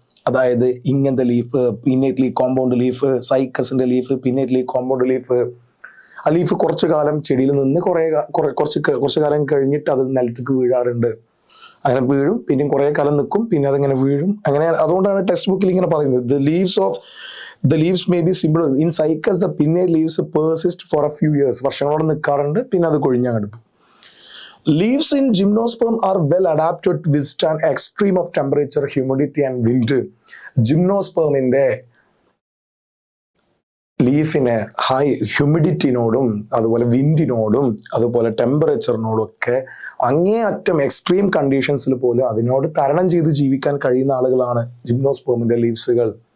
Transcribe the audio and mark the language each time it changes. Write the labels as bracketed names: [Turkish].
[Malayalam] അതായത് ഇങ്ങനത്തെ leaf, pinnately compound leaf, സൈക്കസിന്റെ leaf, pinnately compound leaf. ആ ലീഫ് കുറച്ചു കാലം ചെടിയിൽ നിന്ന് കുറച്ചു കാലം കഴിഞ്ഞിട്ട് അത് നിലത്തേക്ക് വീഴാറുണ്ട്. അങ്ങനെ വീഴും, പിന്നെയും കുറെ കാലം നിൽക്കും, പിന്നെ അതിങ്ങനെ വീഴും. അങ്ങനെ അതുകൊണ്ടാണ് ടെക്സ്റ്റ് ബുക്കിൽ ഇങ്ങനെ പറയുന്നത്, [English] the leaves may be simple. In cycas, the pinnate leaves persist for a few years. [Malayalam] വർഷങ്ങളോടെ നിൽക്കാറുണ്ട്, പിന്നെ അത് കൊഴിഞ്ഞാടും. [English] Leaves in gymnosperm are well adapted to withstand extreme of temperature, humidity and wind. [Malayalam] ജിംനോസ്പേമിന്റെ ലീഫിനെ high ഹ്യൂമിഡിറ്റിനോടും അതുപോലെ വിൻഡിനോടും അതുപോലെ ടെമ്പറേച്ചറിനോടും ഒക്കെ അങ്ങേയറ്റം എക്സ്ട്രീം കണ്ടീഷൻസിൽ പോലും അതിനോട് തരണം ചെയ്ത് ജീവിക്കാൻ കഴിയുന്ന ആളുകളാണ് ജിംനോസ്പേമിന്റെ ലീവ്സുകൾ.